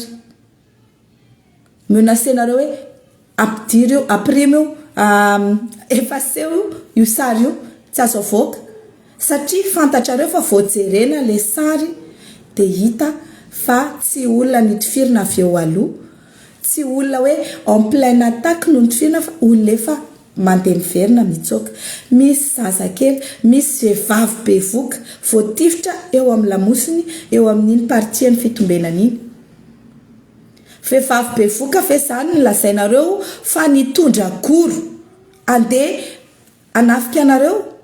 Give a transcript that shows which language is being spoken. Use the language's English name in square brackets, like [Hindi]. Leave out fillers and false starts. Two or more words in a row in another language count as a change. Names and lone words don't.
[Malagasy] Menacenareo hoe ampidiry io, aprimy io, efaseo io sary io tsy azo avoaka satria fantatrareo fa voajerena ilay sary dia hita fa tsy olona nitifirina avy eo aloha, tsy olona hoe [French] en pleine attaque [Malagasy] no nitifirina fa olona efa mandeha miverina mitsoaka. Misy zazakely, misy vehivavy bevoka voatifitra eo amin'ny lamosiny, eo amin'iny partie ny fitombenana iny. Vehivavy be voka fe zany ny lazainareo fa nitondra goro andeha anafika anareo.